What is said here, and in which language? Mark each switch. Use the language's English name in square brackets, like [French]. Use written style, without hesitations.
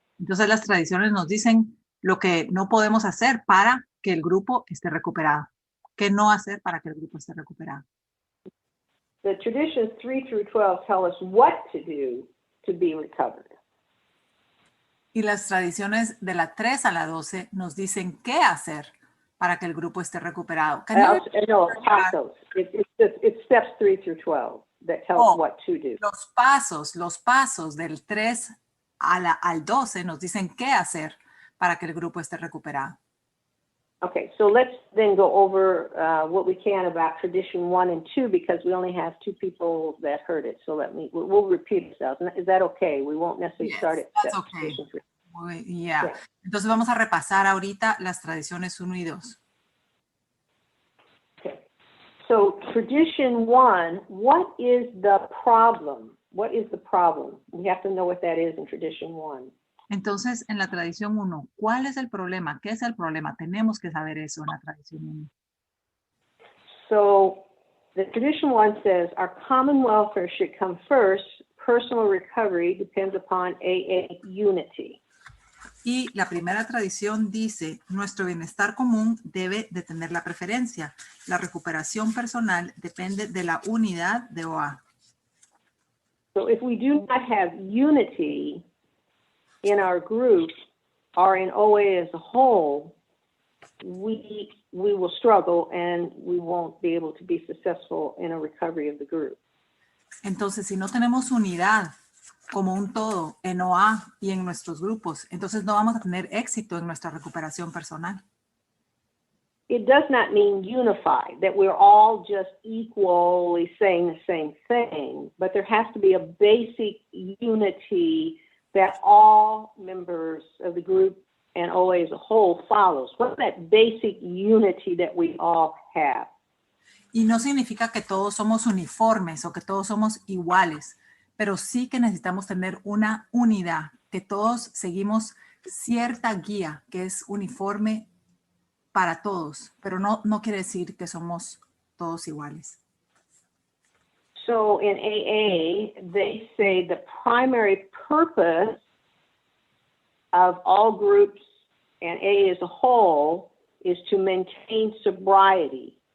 [Spanish] Entonces, las tradiciones nos dicen lo que no podemos hacer para que el grupo esté recuperado. ¿Qué no hacer para que el grupo esté recuperado? [English] The traditions 3 through 12 tell us what to do to be recovered. [Spanish] Y las tradiciones de la 3 a la 12 nos dicen qué hacer para que el grupo esté recuperado. No, pasos. [English] It's steps 3 through 12 that tell us what to do. [Spanish] Los pasos del 3 al 12 nos dicen qué hacer para que el grupo esté recuperado. [English] Okay, so let's then go over what we can about tradition 1 and 2 because we only have 2 people that heard it. So we'll repeat ourselves. Is that okay? We won't necessarily start at that's okay. tradition 3. Yeah. [Spanish] Entonces vamos a repasar ahorita las tradiciones 1 y 2. [English] Okay. So tradition 1, what is the problem? What is the problem? We have to know what that is in tradition 1. [Spanish] Entonces, en la tradición 1, ¿cuál es el problema? ¿Qué es el problema? Tenemos que saber eso en la tradición 1. [English] So the tradition 1 says our common welfare should come first. Personal recovery depends upon AA unity. [Spanish] Y la primera tradición dice, nuestro bienestar común debe de tener la preferencia. La recuperación personal depende de la unidad de OA. [English] So if we do not have unity in our group or in OA as a whole, we will struggle and we won't be able to be successful in a recovery of the group. [Spanish] Entonces, si no tenemos unidad como un todo en OA y en nuestros grupos, entonces no vamos a tener éxito en nuestra recuperación personal. [English] It does not mean unified, that we're all just equally saying the same thing, but there has to be a basic unity that all members of the group and OA as a whole follows. What's that basic unity that we all have? [Spanish] Y no significa que todos somos uniformes o que todos somos iguales, pero sí que necesitamos tener una unidad, que todos seguimos cierta guía que es uniforme para todos, pero no quiere decir que somos todos iguales. [English] So in AA, they say the primary purpose of all groups and AA as a whole is to maintain sobriety.